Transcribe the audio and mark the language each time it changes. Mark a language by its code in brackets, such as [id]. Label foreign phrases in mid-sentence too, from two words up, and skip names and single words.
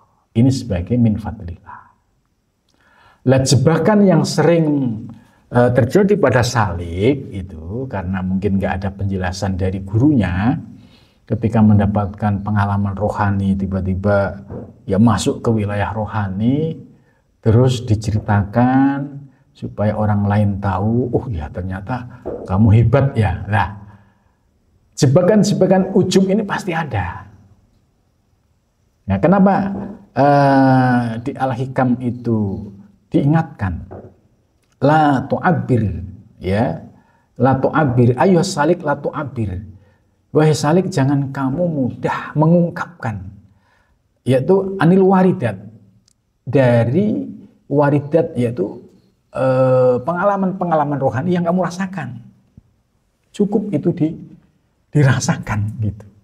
[id] Ini sebagai [ar] من فضل الله. [id] Lah jebakan yang sering terjadi pada salik itu karena mungkin nggak ada penjelasan dari gurunya, ketika mendapatkan pengalaman rohani tiba-tiba ya masuk ke wilayah rohani, terus diceritakan supaya orang lain tahu, oh ya ternyata kamu hebat ya. Nah, jebakan-jebakan ujub ini pasti ada. Nah, kenapa di Al-Hikam itu diingatkan [ar] لا تعبر, [id] ya, [ar] لا تعبر, [id] ayo salik [ar] لا تعبر, [id] wahai salik jangan kamu mudah mengungkapkan, yaitu [ar] عن الواردات, [id] dari waridat yaitu pengalaman-pengalaman rohani yang kamu rasakan, cukup itu dirasakan gitu.